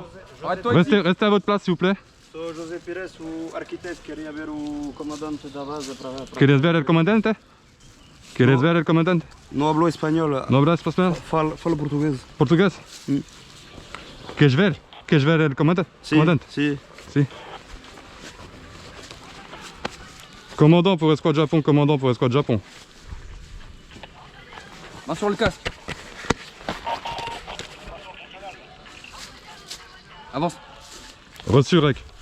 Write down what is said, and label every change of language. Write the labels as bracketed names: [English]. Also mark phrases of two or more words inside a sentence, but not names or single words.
[French] Restez à votre place, s'il vous plaît. [Portuguese] Sou José Pires, o arquiteto, queria ver o comandante da base para... [Spanish] ¿Quieres ver el comandante? ¿Quieres ver el comandante? [Portuguese] Não hablo espanhol, [Spanish] ¿No hablas español? [Portuguese] falo português. [Spanish] ¿Portugués? ¿Quieres ver el comandante? Comandante. [Portuguese] Sim. [Spanish] Si. [French] Commandant pour Escouade Japon, commandant pour Escouade Japon. Main sur le casque. Avance. Reçu, Rec.